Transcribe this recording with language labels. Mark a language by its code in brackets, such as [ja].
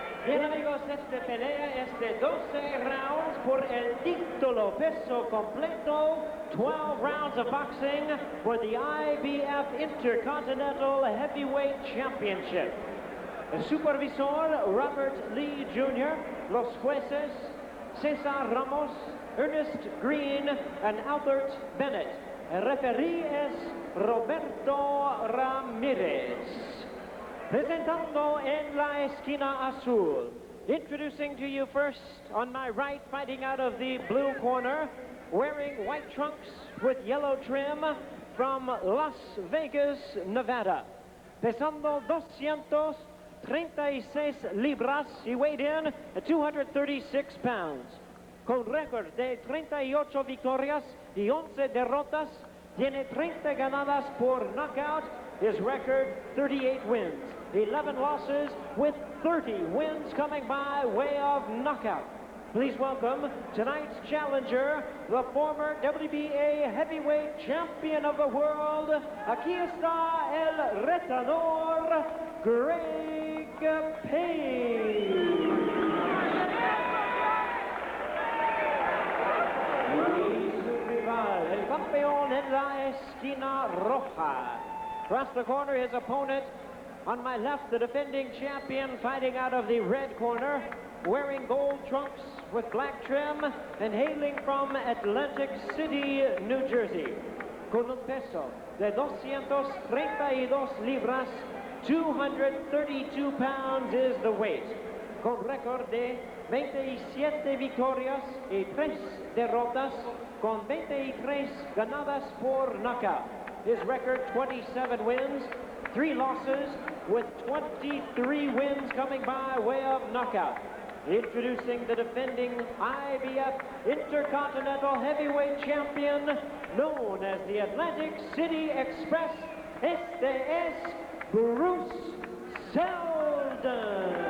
[es] Bien amigos, esta pelea es de 12 rounds por el título peso completo. [en] 12 rounds of boxing for the IBF Intercontinental Heavyweight Championship. [es] El supervisor Robert Lee Jr., los jueces Cesar Ramos, Ernest Green, and Albert Bennett. El referee es Roberto Ramirez. Presentando en la esquina azul. [en] Introducing to you first, on my right, fighting out of the blue corner, wearing white trunks with yellow trim, from Las Vegas, Nevada. Pesando 236 libras, he weighed in at 236 pounds. [es] Con récord de 38 victorias y 11 derrotas, tiene 30 ganadas por knockout. [en] His record, 38 wins, 11 losses, with 30 wins coming by way of knockout. Please welcome tonight's challenger, the former WBA heavyweight champion of the world. [es] Aquí está el retador, Greg Page. Y su rival, el campeón en la esquina roja. [en] Across the corner, his opponent. On my left, the defending champion fighting out of the red corner, wearing gold trunks with black trim and hailing from Atlantic City, New Jersey. [es] Con un peso de 232 libras, 232 pounds is the weight. Con récord de 27 victorias y 3 derrotas, con 23 ganadas por knockout. [en] His record, 27 wins, 3 losses, with 23 wins coming by way of knockout. Introducing the defending IBF Intercontinental Heavyweight Champion, known as the Atlantic City Express, este es Bruce Seldon.